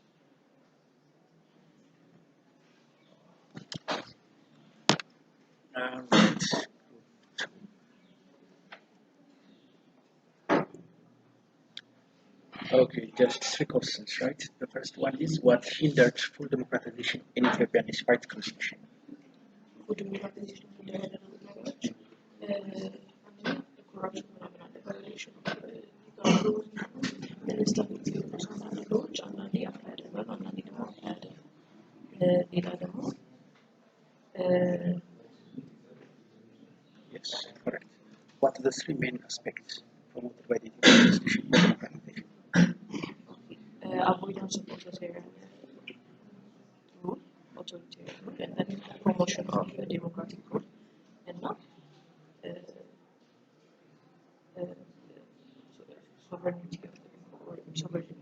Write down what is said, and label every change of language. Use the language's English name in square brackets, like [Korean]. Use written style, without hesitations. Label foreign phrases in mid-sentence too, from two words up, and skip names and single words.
[English] Right. Okay, just three questions, right? The first one is what hindered full democratization in Ethiopian despite constitution? Full democratization [Amharic] ነገሮች corruption ምናምን አለ [English] violation of legal rules instability [Amharic] አንዳንድ ነገሮች አንዳንዴ አፕላይ ያደርጋሉ አንዳንዴ ደግሞ አፕላይ ያደርጋሉ ሌላ ደግሞ [English] Yes, correct. What are the three main aspects promoted by the Ethiopian constitution for democratization? avoidance of authoritarian rule, authoritarian rule, and then promotion of democratic rule, and now sovereignty or sovereignty.